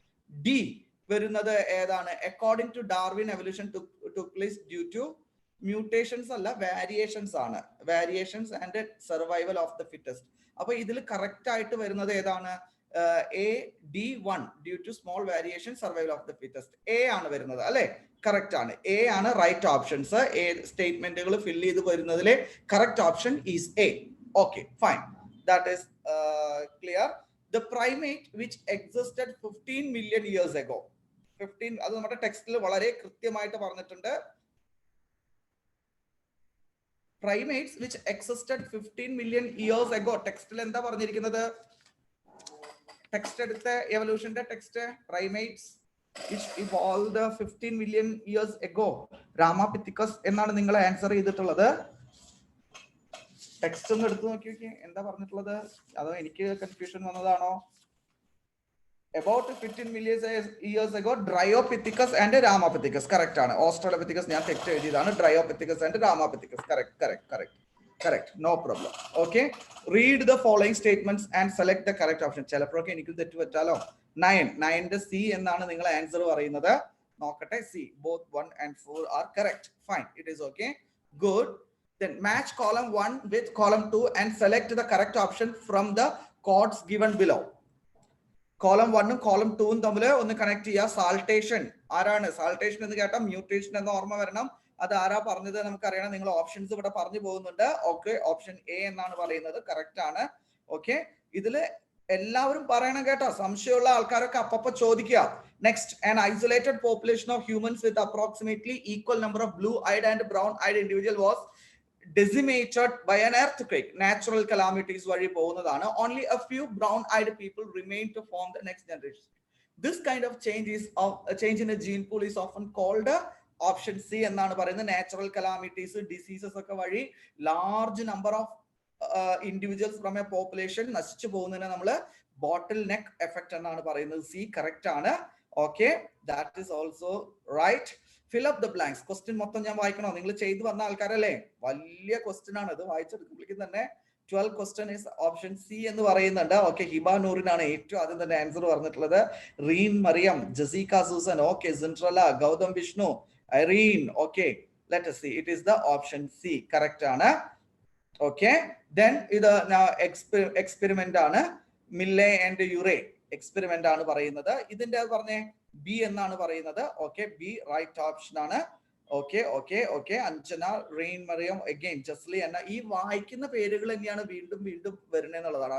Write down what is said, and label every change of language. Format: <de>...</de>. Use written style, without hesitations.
<ml>D വരുന്നത് ഏതാണ്?</ml> <en>According to Darwin, evolution took place due to mutations അല്ല, variations ആണ്. Variations and survival of the fittest.</en> <ml>അപ്പൊ ഇതിൽ കറക്റ്റ് ആയിട്ട് വരുന്നത് ഏതാണ്?</ml> <en>A, D1, due to small variation, survival of the fittest.</en> <ml>A ആണ് വരുന്നത് അല്ലെ? കറക്റ്റ് ആണ്. A ആണ് റൈറ്റ് ഓപ്ഷൻസ്. A സ്റ്റേറ്റ്മെന്റുകൾ ഫില്ല് ചെയ്ത് വരുന്നതിലെ</ml> <en>Correct option is A. Okay, fine. That is clear. The primate which existed 15 million years ago.</en> <ml>15, അത് നമ്മുടെ ടെക്സ്റ്റിൽ വളരെ കൃത്യമായിട്ട് പറഞ്ഞിട്ടുണ്ട്.</ml> <en>Primates which existed 15 million years ago.</en> <ml>ടെക്സ്റ്റിൽ എന്താ പറഞ്ഞിരിക്കുന്നത്? ടെക്സ്റ്റ് എടുത്ത എവല്യൂഷന്റെ text,</ml> <en>primates which evolved 15 million years ago.</en> <ml>രാമാപിത്തിക്കസ് എന്നാണ് നിങ്ങൾ ആൻസർ ചെയ്തിട്ടുള്ളത്. ടെക്സ്റ്റ് ഒന്ന് എടുത്തു നോക്കി എന്താ പറഞ്ഞിട്ടുള്ളത്? അതോ എനിക്ക് കൺഫ്യൂഷൻ വന്നതാണോ?</ml> <en>About 15 million years ago, Dryopithecus and Ramapithecus. Correct ആണ്.</en> <ml>Australopithecus ഞാൻ തെറ്റ് എഴുതിയതാണ്.</ml> <en>Dryopithecus and Ramapithecus. Correct. No problem. Okay. Read the following statements and select the correct option.</en> <ml>ചിലപ്പോഴൊക്കെ എനിക്ക് തെറ്റ് പറ്റാലോ. 9 C എന്നാണ് നിങ്ങൾ ആൻസർ പറയുന്നത്. നോക്കട്ടെ. C.</ml> <en>Both 1 and 4 are correct. Fine. It is okay. Good. Then match column 1 with column 2 and select the correct option from the codes given below.</en> <ml>Column 1 ഉം column 2 ഉം തമ്മിൽ ഒന്ന് കണക്ട് ചെയ്യുക. സാൾട്ടേഷൻ ആരാണ്? സാൾട്ടേഷൻ എന്ന് കേട്ടാൽ മ്യൂട്ടേഷൻ എന്ന ഓർമ്മ വരണം. അത് ആരാ പറഞ്ഞത് നമുക്കറിയണം. നിങ്ങൾ ഓപ്ഷൻസ് ഇവിടെ പറഞ്ഞു പോകുന്നുണ്ട്. ഓക്കെ, ഓപ്ഷൻ എ എന്നാണ് പറയുന്നത്. കറക്റ്റ് ആണ്. ഓക്കെ, ഇതില് എല്ലാവരും പറയണം കേട്ടോ. സംശയമുള്ള ആൾക്കാരൊക്കെ അപ്പപ്പോ ചോദിക്കുക.</ml> <en>Next, an isolated population of humans with approximately equal number of blue-eyed and brown-eyed individual was decimated by an earthquake. Natural calamities vary പോകുന്നതാണ്. Only a few brown-eyed people remain to form the next generation. This kind of change in a gene pool is often called option C</en> <ml>എന്നാണ് പറയുന്നത്. Natural calamities, diseases ഒക്കെ വഴി</ml> <en>large number of individuals from a population</en> <ml>നശിച്ചു പോകുന്നതിനെ നമ്മൾ ബോട്ടിൽ neck effect എന്നാണ് പറയുന്നത്. C correct ആണ്.</ml> <en>Okay, that is also right. Fill up the blanks.</en> <ml>Question മൊത്തം ഞാൻ വായിക്കണോ? നിങ്ങൾ ചെയ്തു വന്ന ആൾക്കാരല്ലേ? വലിയ ക്വസ്റ്റ്യൻ ആണ് ഇത്. വായിച്ചെടുക്കുമ്പോഴേക്കും തന്നെ 12</ml> <en>question is option C</en> <ml>എന്ന് പറയുന്നുണ്ട്. ഓക്കെ, ഹിബ നൂറിനാണ് ഏറ്റവും ആദ്യം തന്നെ ആൻസർ പറഞ്ഞിട്ടുള്ളത്. Reign Mariyam, ജസീക Susan, okay, സിൻട്രല, Gautam Vishnu, Irene.</ml> <en>Okay, let us see. It is the option C.</en> <ml>Correct ആണ്. ഓക്കെ, then ഇത് എക്സ്പെരിമെന്റ് ആണ്. മില്ലെ ആൻഡ് യുറേ എക്സ്പെരിമെന്റ് ആണ് പറയുന്നത്. ഇതിന്റെ പറഞ്ഞേ ബി എന്നാണ് പറയുന്നത്. ഓക്കെ, ബി റൈറ്റ് ഓപ്ഷൻ ആണ്. Okay. Anjana, rain Mariyam, again Jesly എന്ന ഈ വായിക്കുന്ന പേരുകൾ തന്നെയാണ് വീണ്ടും വീണ്ടും വരുന്നതെന്നുള്ളതാണ്.</ml>